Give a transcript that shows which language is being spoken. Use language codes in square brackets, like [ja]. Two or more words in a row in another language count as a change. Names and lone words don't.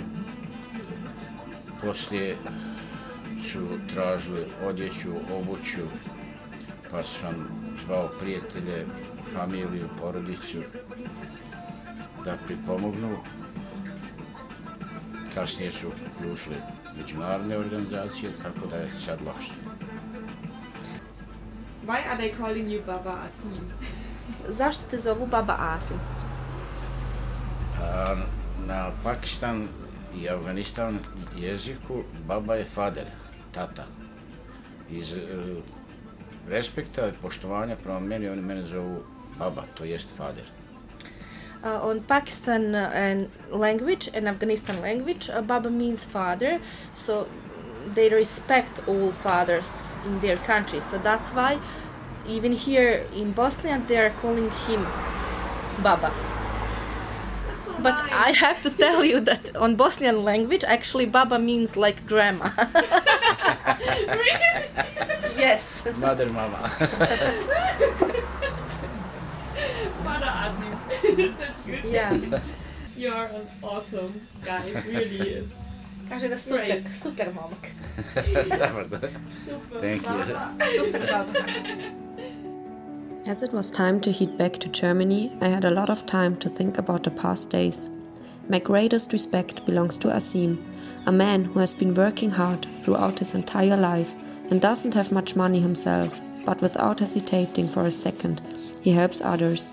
[bs] Poslije su tražili odjeću, obuću, pa sam zvao prijatelje, familiju, porodicu da pripomognu. Kasnije su uključili međunarodne organizacije, tako da je sad lakše. [en] Why are they calling you Baba Asim? [bs] Zašto te zovu Baba Asim? Na Pakistan i Afganistan jeziku baba je fader, tata. Iz respekta i poštovanja prema meni, oni mene zovu baba, to jest fader. [en] On Pakistan language and Afghanistan language, Baba means father, so they respect all fathers in their country. So that's why even here in Bosnia they are calling him Baba. But I have to tell you that on Bosnian language, actually Baba means like grandma. Really? Yes. Mother, mama. Baba Asim. That's good. Yeah. You're an awesome guy, really. [bs] Kaže da super momak. Super [en] Thank you. Super Baba. As it was time to head back to Germany, I had a lot of time to think about the past days. My greatest respect belongs to Asim, a man who has been working hard throughout his entire life and doesn't have much money himself, but without hesitating for a second, he helps others.